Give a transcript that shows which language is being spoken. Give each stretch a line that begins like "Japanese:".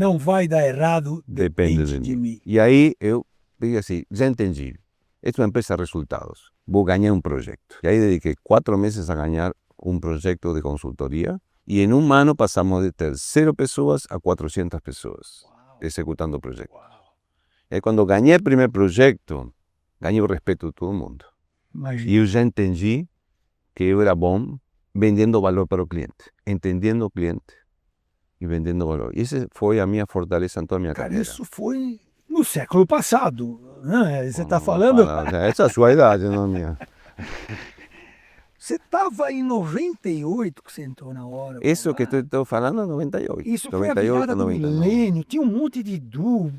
Portuguese: Não vai dar errado, depende de mim. E aí eu digo assim, já entendi. Esta é uma empresa de resultados. Vou ganhar um projeto. E aí dediquei 4 meses a ganhar um projeto de consultoria.
Spanish: Y en un ano pasamos
Portuguese: de ter 0 pessoas a 400 pessoas executando o projeto.
Spanish: Y cuando gané el primer proyecto, gané el respeto de todo el mundo. Y yo ya entendí que yo era
Portuguese: bom vendendo
Spanish: valor para el cliente, entendiendo el cliente y vendiendo valor. Y esa fue
Portuguese: a minha
Spanish: fortaleza en toda mi
Portuguese: carreira. Isso foi no século passado, né? Você está falando... Essa é a sua idade, não a minha. Você estava em 98 que você entrou na hora. Isso que estou falando é 98. Isso foi a virada do milênio, tinha um monte de dúvidas.